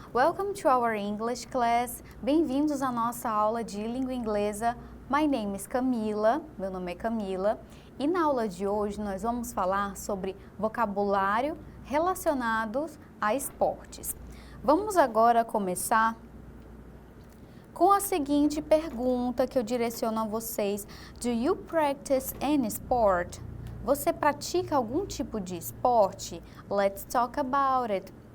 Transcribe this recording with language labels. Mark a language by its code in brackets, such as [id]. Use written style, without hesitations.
[en] Welcome to our English class. [pt] Bem-vindos à nossa aula de língua inglesa. [en] My name is Camila, [pt] meu nome é Camila, e na aula de hoje nós vamos falar sobre vocabulário relacionados a esportes. Vamos agora começar com a seguinte pergunta que eu direciono a vocês. [en] Do you practice any sport? [pt] Você pratica algum tipo de esporte? [en] Let's talk about it.